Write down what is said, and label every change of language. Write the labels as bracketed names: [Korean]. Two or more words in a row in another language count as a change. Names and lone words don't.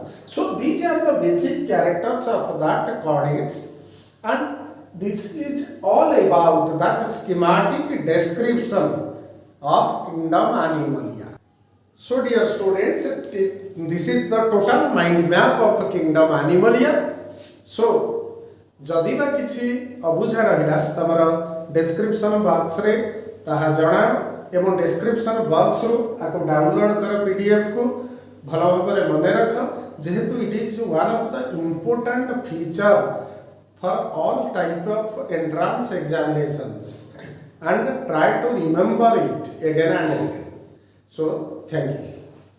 [English] So these are the basic characters of that chordates, and this is all about that schematic description of kingdom Animalia. So dear students, this is the total mind map of kingdom Animalia. [Odia] So ଯଦି ବା କିଛି ଅବୁଝା ରହିଲା ତମର [English] description box [Odia] ରେ ତାହା ଜଣା ଏବଂ [English] description box [Odia] ରୁ ଆକୁ ଡାଉନଲୋଡ କର ପିଡିଏଫ କୁ ଭଲ ଭାବରେ ମନେ ରଖ ଯେହେତୁ [English] it is one of the important feature for all type of entrance examinations and try to remember it again and again. So thank you.